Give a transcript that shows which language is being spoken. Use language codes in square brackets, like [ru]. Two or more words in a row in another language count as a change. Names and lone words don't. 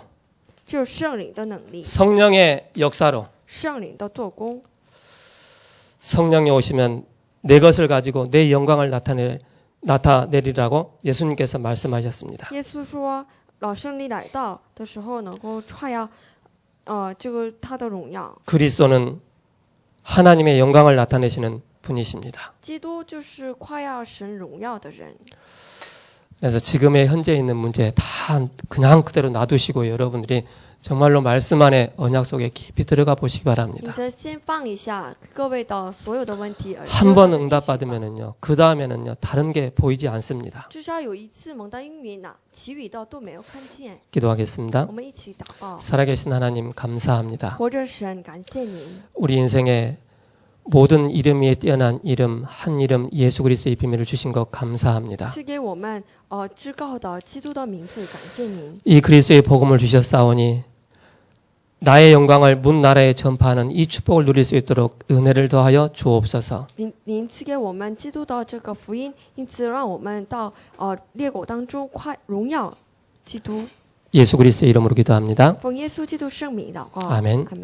[zh] 就是圣灵的能力， [ko] 성령의 역사로 [zh] 圣灵的做工。 [ko] 성령이 오시면 내 것을 가지고 내 영광을 나타내리라고 예수님께서 말씀하셨습니다. [zh] 耶稣说，圣灵来到的时候，能够传扬，这个他的荣耀。 [ko] 그리스도는 하나님의 영광을 나타내시는 분이십니다. [zh] 基督就是夸耀神荣耀的人。 [ko] 그래서 지금의 현재 있는 문제 다 그냥 그대로 놔두시고 여러분들이 정말로 말씀 안에 언약 속에 깊이 들어가 보시기 [zh] 你 [ko] 바랍니다. [zh] 这先放一下各位的所有的问题， [ko] 한 번 응답받으면은요, 그 다음에는요, 다른 게 보이지 않습니다. [zh] 至少有一次蒙到应允了，其余的都没有看见。 [ko] 기도하겠습니다. [zh] 我们一起祷告， [ko] 살아계신 하나님 감사합니다. [zh] 活着神，感谢您， [ko] 우리 인생에 모든 이름 위에 뛰어난 이름, 한 이름 예수 그리스도의 비밀을 주신 것 감사합니다. [zh] 赐给我们至高的基督的名字，感谢您。 [ko] 이 그리스도의 복음을 주셨사오니 나의 영광을 문 나라에 전파하는 이 축복을 누릴 수 있도록 은혜를 더하여 주옵소서. [zh] 您赐给我们基督的这个福音，因此让我们到列国当中荣耀基督。 [ko] 예수 그리스도의 이름으로 기도합니다. [zh] 奉耶稣基督圣名祷告， [ko] 아멘. [zh] 阿门。